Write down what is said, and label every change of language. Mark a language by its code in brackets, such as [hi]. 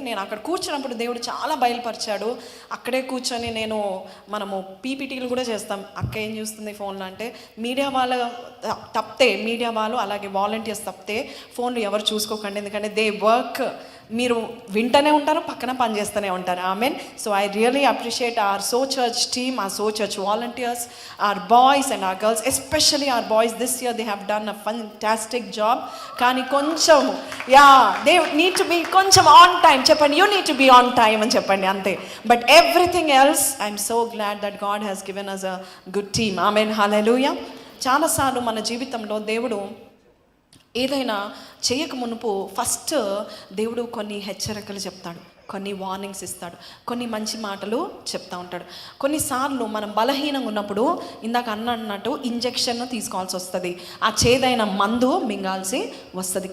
[te] నేను అక్కడ కూర్చున్నప్పుడు దేవుడు చాలా బయలుపరిచాడు. అక్కడే కూర్చొని మనము పీపీటీలు కూడా చేస్తాం. అక్క ఏం చూస్తుంది ఫోన్లో అంటే, మీడియా వాళ్ళు తప్పితే, మీడియా వాళ్ళు అలాగే వాలంటీర్స్ తప్పితే ఫోన్లు ఎవరు చూసుకోకండి, ఎందుకంటే [en] They work. [te] మీరు వింటూనే ఉంటారు, పక్కన పని చేస్తూనే ఉంటారు. Amen. [en] So I really appreciate our so church team, our so church volunteers, our boys and our girls, especially our boys. This year they have done a fantastic job. [te] కానీ కొంచెం [en] they need to be [te] కొంచెం [en] on time. [te] చెప్పండి, [en] you need to be on time [te] అని చెప్పండి అంతే. [en] But everything else, I'm so glad that God has given us a good team. Amen. Hallelujah. [te] చాలాసార్లు మన జీవితంలో దేవుడు ఏదైనా చేయక మునుపు ఫస్ట్ దేవుడు కొన్ని హెచ్చరికలు చెప్తాడు, కొన్ని వార్నింగ్స్ ఇస్తాడు, కొన్ని మంచి మాటలు చెప్తూ ఉంటాడు. కొన్నిసార్లు మనం బలహీనంగా ఉన్నప్పుడు ఇందాక అన్నట్టు ఇంజెక్షన్ తీసుకోవాల్సి వస్తుంది, ఆ చేదైన మందు మింగాల్సి వస్తుంది.